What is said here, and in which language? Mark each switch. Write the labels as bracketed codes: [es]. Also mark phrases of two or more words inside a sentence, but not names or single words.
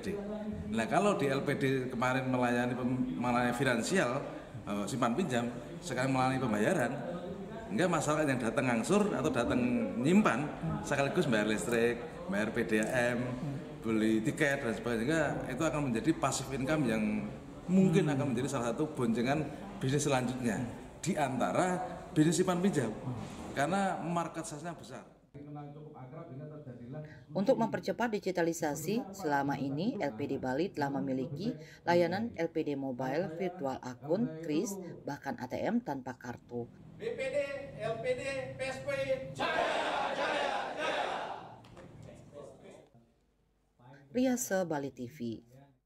[id] Nah, kalau di LPD kemarin melayani finansial, simpan pinjam, sekarang melayani pembayaran, enggak masalah yang datang ngangsur atau datang nyimpan sekaligus bayar listrik, bayar PDAM, beli tiket dan sebagainya, itu akan menjadi [en] passive income [id] yang mungkin akan menjadi salah satu boncengan bisnis selanjutnya di antara bisnis simpan pinjam karena [en] market size- [id] nya besar. Untuk mempercepat digitalisasi, selama ini LPD Bali telah memiliki layanan LPD Mobile, Virtual Akun, KRIS, bahkan ATM tanpa kartu. BPD, LPD, PSP, jaya, jaya, jaya. Riase Bali TV.